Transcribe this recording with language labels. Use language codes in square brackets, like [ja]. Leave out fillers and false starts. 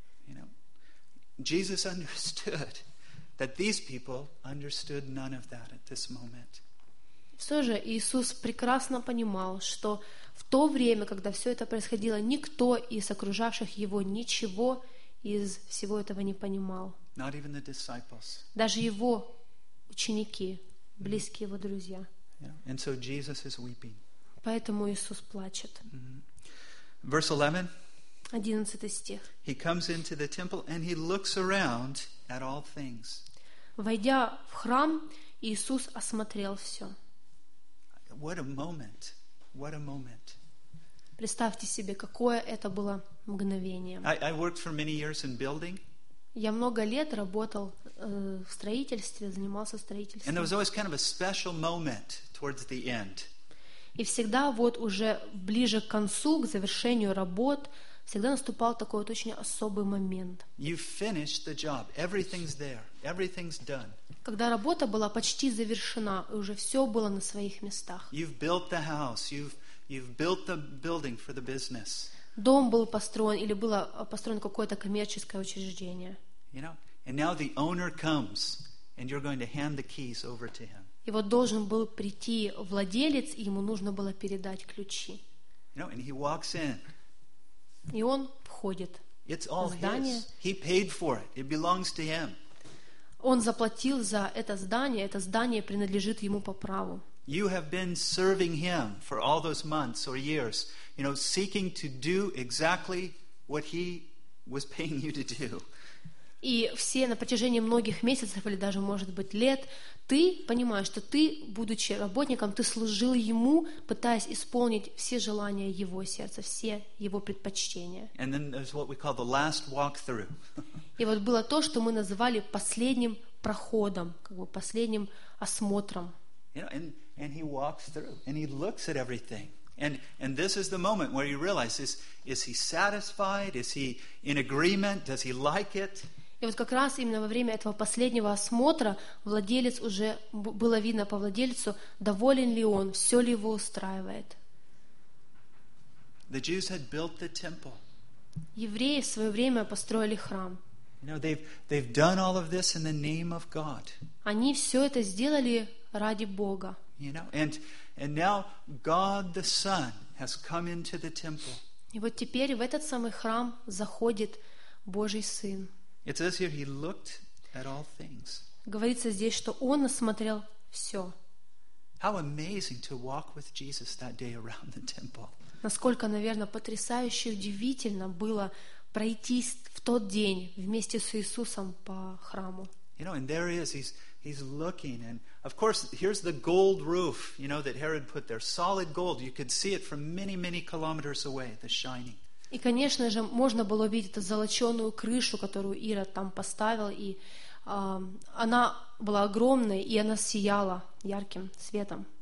[en] You know, Jesus understood that these people understood none of that at this moment. [ru] Все же Иисус прекрасно понимал, что в то время, когда все это происходило, никто из окружавших Его ничего из всего этого не понимал. [en] Not even the disciples. [ru] Даже Его ученики, близкие Его друзья. [en] Yeah. And so Jesus is weeping. [ru] Поэтому Иисус плачет. [en] Mm-hmm. Verse 11. [ru] 11 стих. [en] He comes into the temple and He looks around at all things. [ru] Войдя в храм, Иисус осмотрел все. [en] What a moment! What a moment! [ru] Представьте себе, какое это было мгновение. [en] I worked for many years in building. [ru] Я много лет работал в строительстве, занимался строительством. [en] And there was always kind of a special moment towards the end. [ru] И всегда вот уже ближе к концу, к завершению работ, всегда наступал такой вот очень особый момент. [en] You finished the job. Everything's there. Everything's done. [ru] Когда работа была почти завершена, и уже все было на своих местах. [en] You've built the house, you've built the building for the business. [ru] Дом был построен или было построено какое-то коммерческое учреждение. [en] You know? And now the owner comes, and you're going to hand the keys over to him. [ru] И вот должен был прийти владелец, и ему нужно было передать ключи. [en] You know? And he walks in. [ru] И он входит. [en] It's all his. He paid for it. It belongs to him. [ru] Он заплатил за это здание принадлежит ему по праву. [en] You have been serving him for all those months or years, you know, seeking to do exactly what he was paying you to do. [ru] И все на протяжении многих месяцев или даже, может быть, лет, ты понимаешь, что ты, будучи работником, ты служил ему, пытаясь исполнить все желания его сердца, все его предпочтения. [en] And then there's what we call the last walkthrough. [ru] И вот было то, что мы называли последним проходом, как бы последним осмотром. [en] You know, and he walks through, and he looks at everything. And this is the moment where he realizes, is he satisfied? Is he in agreement? Does he like it? [ru] И вот как раз именно во время этого последнего осмотра владелец уже, было видно по владельцу, доволен ли он, все ли его устраивает. [en] The Jews had built the temple. [ru] Евреи в свое время построили храм. [en] You know, they've done all of this in the name of God. [ru] Они все это сделали ради Бога. [en] You know, and now God the Son has come into the temple. [ru] И вот теперь в этот самый храм заходит Божий Сын. [en] It says here he looked at all things. [ru] Говорится здесь, что он осмотрел все. [en] How amazing to walk with Jesus that day around the temple. [ru] Насколько, наверное, потрясающе, удивительно было пройтись в тот день вместе с Иисусом по храму. [en] You know, and there he is. He's looking, and of course, here's the gold roof. You know that Herod put there, solid gold. You could see it from many, many kilometers away. The shining. [ru] И, конечно же, можно было видеть эту золоченую крышу, которую Ирод там поставил, и она была огромной, и она сияла ярким светом.